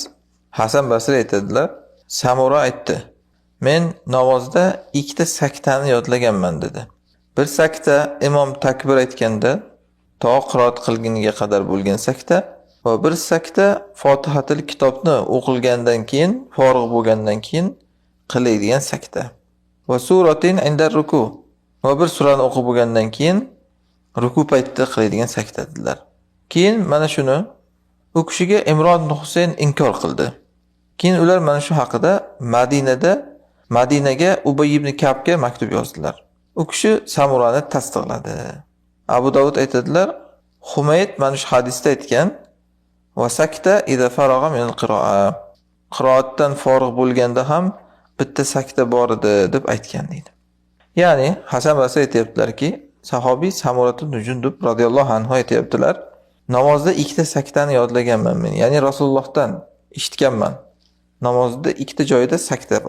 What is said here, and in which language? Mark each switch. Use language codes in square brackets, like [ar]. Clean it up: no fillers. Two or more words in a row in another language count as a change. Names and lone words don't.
[uz] Hasan Basri aytadilar, Samura aytdi: "Men namozda ikkita saktani yodlaganman" dedi. Bir sakta imom takbir aytganda to qiroat qilguniga qadar bo'lgan sakta va bir sakta Fotihatul kitobni o'qilgandan keyin, forig' bo'lgandan keyin qiladigan sakta. [ar] وسورة عند الركوع. [uz] Va bir surani o'qib bo'lgandan keyin ruku paytida qiladigan sakta dedilar. Keyin mana shuni u kishiga Imron ibn Husayn inkor qildi. Keyin ular mana shu haqida Madinaga Ubay ibn Ka'bga maktub yozdilar. U kishi Samurani tasdiqladi. Abu Davud aytadilar, Humayd mana shu hadisda aytgan: [ar] "وسكتة إذا فرغ من القراءة." [uz] Qiroatdan forig' bo'lganda ham bitta sakta bor edi deb aytgan deydi. Ya'ni Hasan Basri aytibdilarki, sahobiy Samurat ibn Jundub [ar] رضي الله عنه [uz] aytibdilar, namozda ikkita saktani yodlaganman men. Ya'ni Rasulullohdan eshitganman. Namozda ikkita joyda sakta bor.